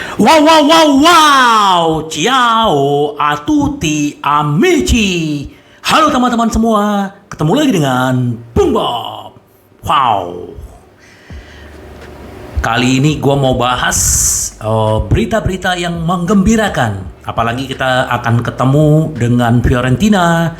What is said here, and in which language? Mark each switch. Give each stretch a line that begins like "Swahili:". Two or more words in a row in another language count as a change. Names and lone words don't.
Italian: Wow, wow, wow, wow. Ciao a tutti amici.
Indonesian: Halo teman-teman semua. Ketemu lagi dengan Bung Bob. Wow. Kali ini gue mau bahas berita-berita yang menggembirakan. Apalagi kita akan ketemu dengan Fiorentina.